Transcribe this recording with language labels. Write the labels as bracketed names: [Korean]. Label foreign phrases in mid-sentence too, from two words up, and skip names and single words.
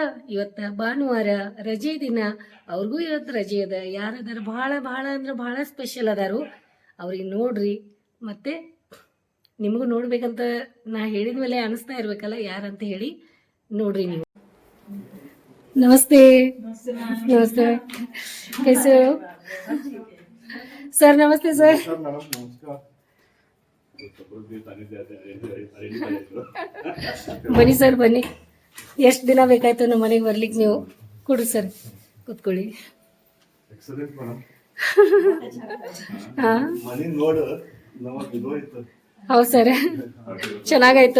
[Kannada] ಇವತ್ತು ಭಾನುವಾರ, ರಜೆ ದಿನ. ಅವ್ರಿಗೂ ಇವತ್ತು ರಜೆ ಅದ. ಯಾರದಾರ ಭಾಳ ಭಾಳ ಅಂದ್ರೆ ಭಾಳ ಸ್ಪೆಷಲ್ ಅದಾರು, ಅವ್ರಿಗೆ ನೋಡ್ರಿ. ಮತ್ತೆ ನಿಮಗೂ ನೋಡ್ಬೇಕಂತ ನಾ ಹೇಳಿದ ಮೇಲೆ ಅನಿಸ್ತಾ ಇರ್ಬೇಕಲ್ಲ ಯಾರಂತ ಹೇಳಿ ನೋಡ್ರಿ ನೀವು. [Hindi] नमस्ते. नमस्ते कैसे हो सर? नमस्ते सर. [Kannada] ಬನ್ನಿ ಸರ್ ಬನ್ನಿ. ಎಷ್ಟು ದಿನ ಬೇಕಾಯ್ತು ನಮ್ಮ ಮನೆಗೆ ಬರ್ಲಿಕ್ಕೆ ನೀವು. ಕೊಡ್ರಿ ಸರ್, ಕೂತ್ಕೊಳ್ಳಿ. ಹೌದು ಸರ್, ಚೆನ್ನಾಗಾಯ್ತು.